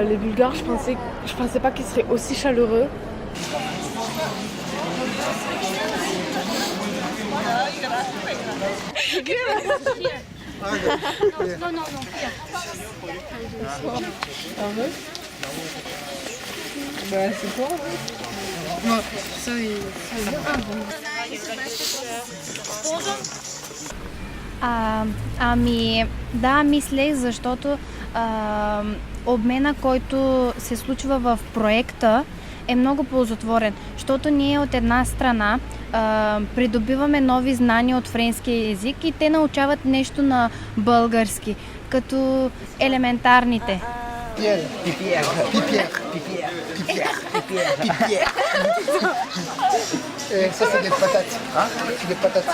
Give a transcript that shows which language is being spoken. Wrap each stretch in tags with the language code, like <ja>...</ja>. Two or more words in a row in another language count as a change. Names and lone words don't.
<fr>Les Bulgares, je pensais pas qu'ils seraient aussi chaleureux. C'est quoi?</fr> <bg>Да, мислех, защото обмена, който се случва в проекта, е много ползотворен, защото ние от една страна придобиваме нови знания от френския език и те научават нещо на български, като елементарните.</bg> <fr>Ça c'est des patates. Hein? C'est des patates.</fr>